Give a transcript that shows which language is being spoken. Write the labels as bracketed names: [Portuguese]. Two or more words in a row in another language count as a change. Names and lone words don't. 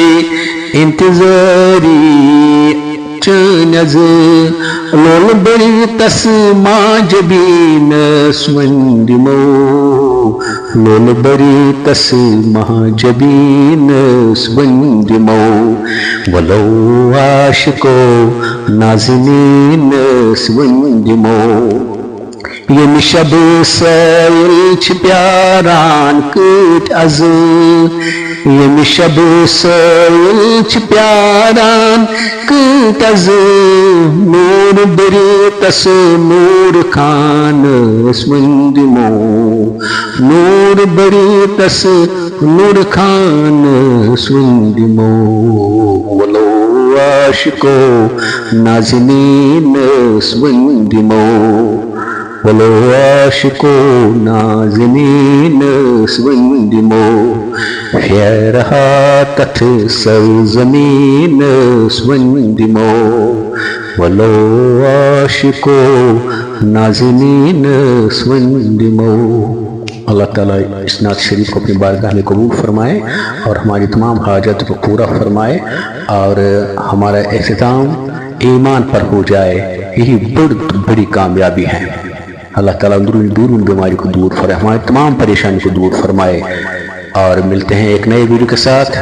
[Kashmiri] انتظاری چین از لول بری تس ما جبین سوندمو لول بری تس ما جبین سوندمو ولو عاشقو نازنین سوندمو یم شب سیل چھ پیاران کٹ از یم شب سیل چھ پیاران کٹ از نور بری تس نور خان سوندمو نور بری تس نور خان سوندمو ولو عاشقو نازنین سوندمو ولو عاشقو نازنین سوندمو فیرہا تتھ سرزمین سوندمو ولو عاشقو نازنین سوندمو [Urdu] اللہ تعالیٰ اس نعت شریف کو اپنی بارگاہ میں قبول فرمائے اور ہماری تمام حاجت کو پورا فرمائے اور ہمارا اختتام ایمان پر ہو جائے، یہی بڑی کامیابی ہے۔ اللہ تعالیٰ دور بیماری کو دور فرمائے، ہماری تمام پریشانی کو دور فرمائے، اور ملتے ہیں ایک نئے ویڈیو کے ساتھ۔